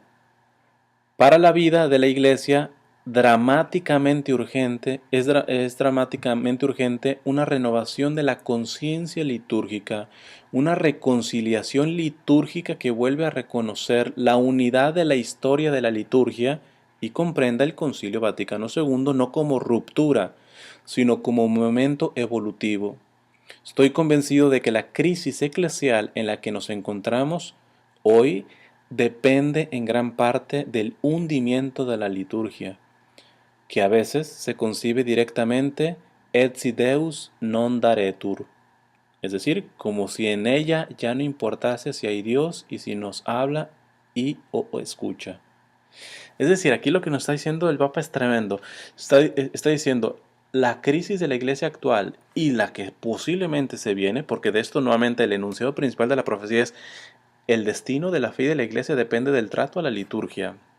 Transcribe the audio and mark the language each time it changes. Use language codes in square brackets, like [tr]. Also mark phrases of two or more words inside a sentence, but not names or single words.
[es] Para la vida de la Iglesia, es dramáticamente urgente una renovación de la conciencia litúrgica, una reconciliación litúrgica que vuelve a reconocer la unidad de la historia de la liturgia y comprenda el Concilio Vaticano II no como ruptura, sino como momento evolutivo. Estoy convencido de que la crisis eclesial en la que nos encontramos hoy depende en gran parte del hundimiento de la liturgia, que a veces se concibe directamente [la] et si Deus non daretur. [es] Es decir, como si en ella ya no importase si hay Dios y si nos habla y o escucha. Es decir, aquí lo que nos está diciendo el Papa es tremendo. Está diciendo, la crisis de la iglesia actual y la que posiblemente se viene, porque de esto nuevamente el enunciado principal de la profecía es, el destino de la fe y de la iglesia depende del trato a la liturgia.